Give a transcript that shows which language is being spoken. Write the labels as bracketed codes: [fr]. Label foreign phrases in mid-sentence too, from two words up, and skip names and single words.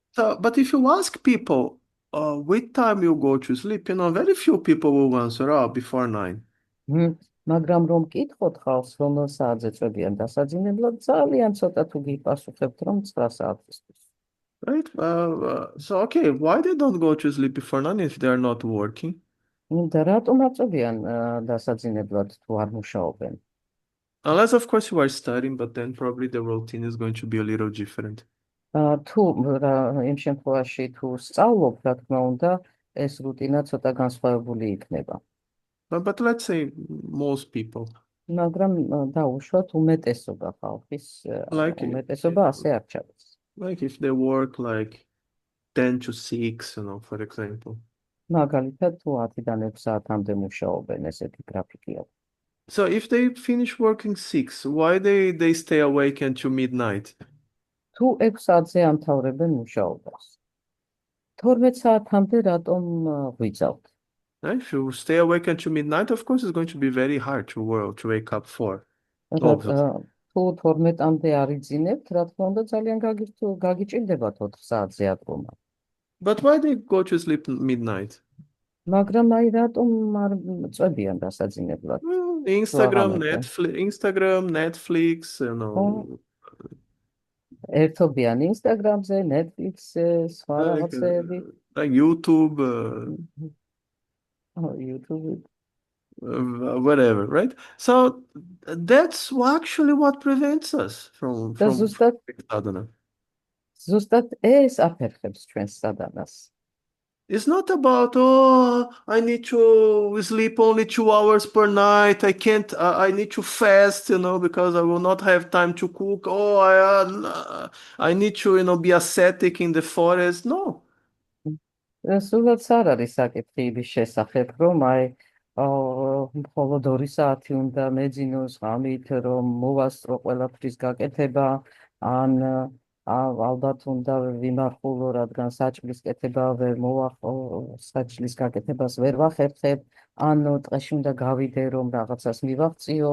[en] But if you ask people, what time you go to sleep, very few people will answer, before 9. [ka] მაგრამ რომ მკითხოთ ხალხს, რომელ საათზე წვევიან დასაძინებლად, ძალიან ცოტა თუ გიპასუხებთ, რომ 9 საათისთვის. [en] Right? So, okay, why they don't go to sleep before 9 if they are not working? [ka] და რატომ აწვევიან დასაძინებლად თუ არ მუშაობენ? [en] Unless, of course, you are studying, but then probably the routine is going to be a little different. [ka] თუ იმ შემთხვევაში თუ სწავლობ, რა თქმა უნდა, ეს რუტინა ცოტა განსხვავებული იქნება. [en] But let's say most people. [ka] მაგრამ დაუშვათ უმეტესობა ხალხის, უმეტესობა ასე არ ჩადის. [en] Like if they work like 10 to 6, for example. [ka] მაგალითად, თუ 10-დან 6 საათამდე მუშაობენ, ესეთი გრაფიკი აქვს. [en] So if they finish working 6, why they stay awake until midnight? [ka] თუ 6 საათზე ამთავრებენ მუშაობას, 12 საათამდე რატომ ღვიძავთ? [en] If you stay awake until midnight, of course, it's going to be very hard to wake up for. [ka] თუ 12-მდე არ იძინებთ, რა თქმა უნდა, ძალიან გაგიჭირდებათ 4 საათზე ადგომა. [en] But why they go to sleep midnight? [ka] მაგრამ აი რატომ არ წვევიან დასაძინებლად? [en] Instagram, Netflix, [ka] ერთობიან Instagram-ზე, Netflix-ზე, სხვა რაღაცეები. [en] Like YouTube, YouTube. Whatever, right? So that's actually what prevents us from sadhana. [ka] ზუსტად ეს აფერხებს ჩვენს სადანას. [en] It's not about, I need to sleep only 2 hours per night. I need to fast, because I will not have time to cook. I need to, be ascetic in the forest. No. [ka] სულაც არ არის საკითხი იმის შესახებ, რომ მხოლოდ 2 საათი უნდა მეძინოს ღამით, რომ მოვასწრო ყველაფრის გაკეთება, ან ალბათ უნდა ვიმარხულო, რადგან საჭმლის კეთება ვერ მოვახო, საჭმლის გაკეთებას ვერ ვახერხებ, ან ტყეში უნდა გავიდე, რომ რაღაცას მივაღწიო.